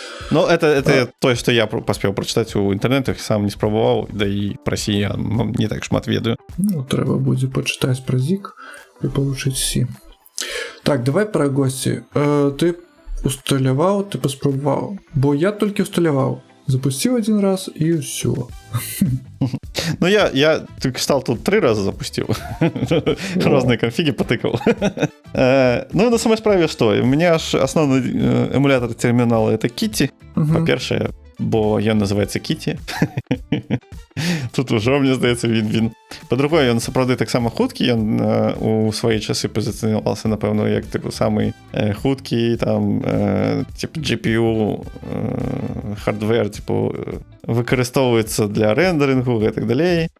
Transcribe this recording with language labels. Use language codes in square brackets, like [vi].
[be] Ну, это тое, што я паспеў прачытаць у інтэрнэтах, сам не спрабаваў, да і пра C я не так шмат ведаю. Ну, трэба будзе пачытаць пра Zig і павучыць C. Так, давай пра госці. Ты усталяваў, ты паспрабаваў, бо я толькі усталяваў. Запусціў один раз і ўсё. [ru] Ну, я стал тут 3 раза запустил. Разные конфиги потыкал. Ну, на самой справе что? У меня аж основной эмулятор терминала — это Kitty. [be] По-перше, бо ён называецца Kitty. Тут ужо, мне здаецца, він-він. Па-другое, ён сапраўды таксама хуткі, ён у свае часы пазіцыянаваўся, напэўна, як самы хуткі, там, GPU, хардвер, выкарыстоўваецца для рэндэрынгу і так далей.